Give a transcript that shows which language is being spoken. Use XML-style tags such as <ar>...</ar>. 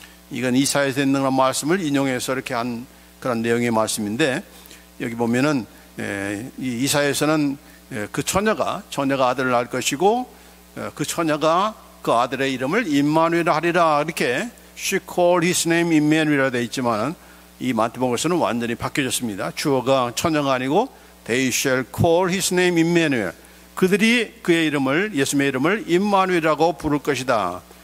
<ko>이건 이사야에서 있는 그런 말씀을 인용해서 이렇게 한 그런 내용의 말씀인데, 여기 보면은 이사야에서는 그 처녀가 아들을 낳을 것이고, 그 처녀가 그 아들의 이름을 임마누엘 하리라, 이렇게</ko> <en>She called his name Emmanuel</en> <ko>이라 되어 있지만, 이 마태복음에서는 완전히 바뀌어졌습니다. 주어가 처녀가 아니고</ko> <en>They shall call his name Emmanuel.</en> <ko>그들이 그의 이름을, 예수님의 이름을 임마누엘이라고 부를 것이다.</ko>